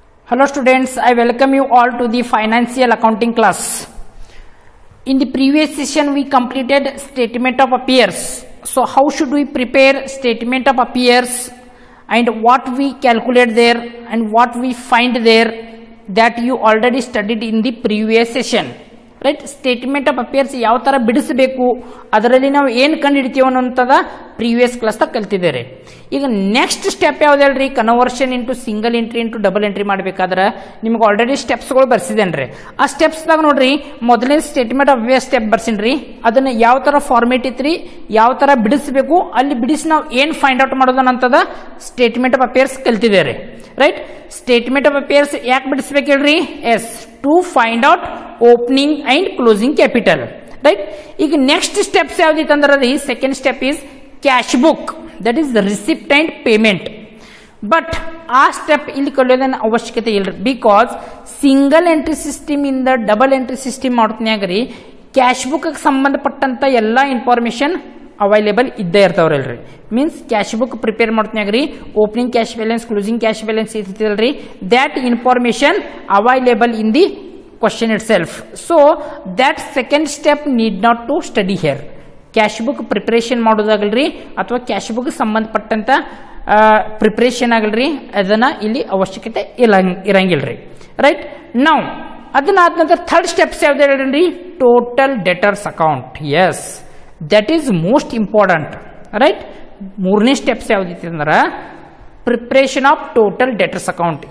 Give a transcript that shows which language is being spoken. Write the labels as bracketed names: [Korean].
[English] Hello students, I welcome you all to the financial accounting class. In the previous session we completed statement of affairs. So how should we prepare statement of affairs and what we calculate there and what we find there, that you already studied in the previous session. [Kannada] Right statement of affairs ಯಾವ ತರ ಬಿಡಿಸಬೇಕು, ಅದರಲ್ಲಿ ನಾವು ಏನು ಕಂಡುಹಿಡಿತೀವಿ ಅನ್ನೋಂಥದ್ದು previous ಕ್ಲಾಸ್ದಾಗ ಕಲ್ತಿದ್ದೇವೆ. ಈಗ next step ಯಾವ್ದು ಹೇಳ್ರಿ, conversion into single entry into double entry ಮಾಡಬೇಕಾದ್ರೆ ನಿಮ್ಗೆ ಆಲ್ರೆಡಿ ಸ್ಟೆಪ್ಸ್ಗಳು ಬರ್ಸಿದೇನ್ರಿ. ಆ ಸ್ಟೆಪ್ಸ್ದಾಗ ನೋಡ್ರಿ, ಮೊದಲನೇ ಸ್ಟೇಟ್ಮೆಂಟ್ ಆಫ್ ಅಫೇರ್ಸ್ ಸ್ಟೆಪ್ ಬರ್ಸಿನ್ರಿ. ಅದನ್ನ ಯಾವ ತರ ಫಾರ್ಮೇಟ್ ಇತ್ರಿ, ಯಾವ ತರ ಬಿಡಿಸಬೇಕು, ಅಲ್ಲಿ ಬಿಡಿಸಿ ನಾವು ಏನು ಫೈಂಡ್ ಔಟ್ ಮಾಡೋದು ಅನ್ನೋಂಥದ್ದು ಸ್ಟೇಟ್ಮೆಂಟ್ ಆಫ್ ಅಫೇರ್ಸ್ ಕಲ್ತಿದ್ದೇವೆ. ರೈಟ್, ಸ್ಟೇಟ್ಮೆಂಟ್ ಆಫ್ ಅಫೇರ್ಸ್ ಯಾಕೆ ಬಿಡಿಸ್ಬೇಕು ಹೇಳ್ರಿ? S, [English] To find out opening and closing capital. [Kannada] Right, ಈಗ ನೆಕ್ಸ್ಟ್ ಸ್ಟೆಪ್ಸ್ ಯಾವ್ದಿತ್ತು ಅಂದ್ರೆ ರೀ, [English] Second step is cash book, that is receipt and payment. [Kannada] But ಆ ಸ್ಟೆಪ್ ಇಲ್ಲಿ ಕಲಿಯೋದನ್ನ ಅವಶ್ಯಕತೆ ಇಲ್ರಿ, ಬಿಕಾಸ್ ಸಿಂಗಲ್ ಎಂಟ್ರಿ ಸಿಸ್ಟಮ್ ಇಂದ ಡಬಲ್ ಎಂಟ್ರಿ ಸಿಸ್ಟಮ್ ಮಾಡ್ತನ್ಯಾಗ ರೀ ಕ್ಯಾಶ್ ಬುಕ್ ಸಂಬಂಧಪಟ್ಟಂತ ಎಲ್ಲಾ ಇನ್ಫಾರ್ಮೇಶನ್ ಅವೈಲೇಬಲ್ ಇದ್ದೇ ಇರ್ತಾವ್ರಲ್ರಿ. ಮೀನ್ಸ್ ಕ್ಯಾಶ್ ಬುಕ್ ಪ್ರಿಪೇರ್ ಮಾಡ್ತನ್ಯಾಗ ರೀ opening cash balance, closing cash balance ಇರ್ತೈತಲ್ರಿ, [English] That information available in the question itself. So that second step need not to study here. [Kannada] Cash book preparation ಮಾಡೋದಾಗಲ್ರಿ ಅಥವಾ cash book ಸಂಬಂಧಪಟ್ಟಂತ preparation ಆಗಲ್ರಿ, ಅದನ್ನ ಇಲ್ಲಿ ಅವಶ್ಯಕತೆ ಇರಂಗಿಲ್ರಿ. Right, ನಾವು ಅದನ್ನ ಆದ ನಂತರ ಥರ್ಡ್ ಸ್ಟೆಪ್ಸ್ ಯಾವ್ದು ಹೇಳ್ರಿ, total debtors account. [English] Yes, that is most important. [Kannada] Right, ಮೂರನೇ ಸ್ಟೆಪ್ಸ್ ಯಾವ್ದಿತ್ತು ಅಂದ್ರೆ preparation of total debtors account.